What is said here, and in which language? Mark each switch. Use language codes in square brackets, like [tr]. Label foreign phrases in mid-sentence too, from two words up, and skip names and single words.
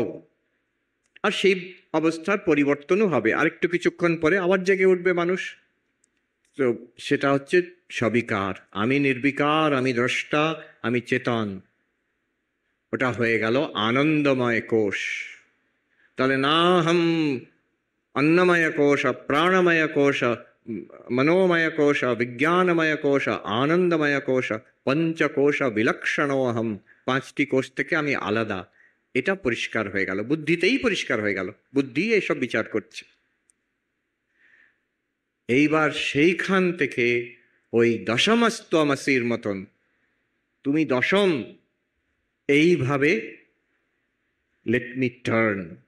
[bn] আর সেই অবস্থার পরিবর্তনও হবে, আরেকটু কিছুক্ষণ পরে আবার জেগে উঠবে মানুষ। তো সেটা হচ্ছে সবিকার, আমি নির্বিকার, আমি দ্রষ্টা, আমি চেতন। ওটা হয়ে গেল আনন্দময় কোষ। তাহলে না হাম [sa] अन्नमय कोश, प्राणमय कोश, मनोमय कोश, विज्ञानमय कोश, आनंदमय कोश, पंचकोश विलक्षणोहम, पांचटी कोश [bn] থেকে আমি আলাদা, এটা পরিষ্কার হয়ে গেল, বুদ্ধিতেই পরিষ্কার হয়ে গেল, বুদ্ধি এইসব বিচার করছে। এইবার সেইখান থেকে ওই দশমস্তমসির মতন তুমি দশম, এইভাবে [en] let me turn.